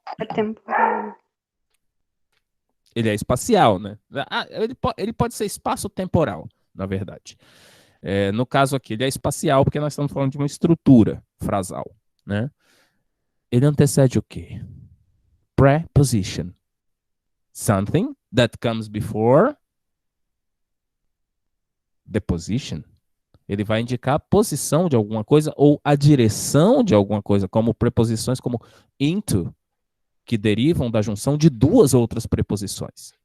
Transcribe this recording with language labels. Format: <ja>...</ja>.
<pt>É temporal. Ele é espacial, né? Ele pode ser espaço-temporal, na verdade. No caso aqui, ele é espacial porque nós estamos falando de uma estrutura frasal, né? Ele antecede o quê? Preposition.</pt> <en>Something that comes before the position.</en> <pt>Ele vai indicar a posição de alguma coisa ou a direção de alguma coisa, como preposições como into, que derivam da junção de duas outras preposições.</pt>